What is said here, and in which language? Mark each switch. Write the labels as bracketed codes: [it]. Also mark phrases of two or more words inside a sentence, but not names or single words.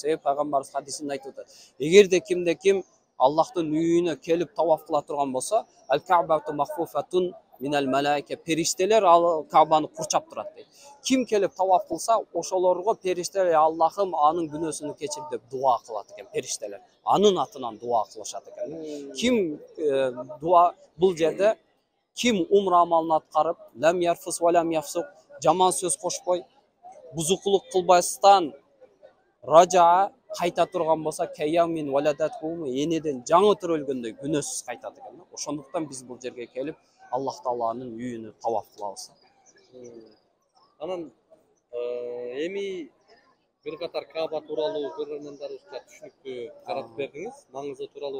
[ky] Пайгамбарыбыз хадисинде айтып атат. Эгерде кимде ким Аллахтын үйүнө келип таваф кыла турган болсо, [ar] الكعبة محفوفة من الملائكة, [ky] периштелер ал Каабаны курчап турат дейт. Ким келип таваф кылса, ошолорго периштелер Аллахым анын күнөөсүн кечир деп дуа кылат экен периштелер. Анын атынан дуа кылышат экен. Ким дуа бул жерде ким умра амалын аткарып, [ar] لم يرفث ولم يفسق, [ky] жаман сөз кошпой, бузукулук кылбастан ража кайта турган болсо, [ar] كيوم ولدتهم, [ky] энеден жаңы төрөлгөндөй күнөөсүз кайтат экен. Ошондуктан биз бул жерге келип Аллах Тааланын үйүнө таваф кылабыз. Анан эми бир катар Кааба тууралуу көрөрмандарыбызга түшүнүктүү жаратып бердиңиз, маңызы тууралуу.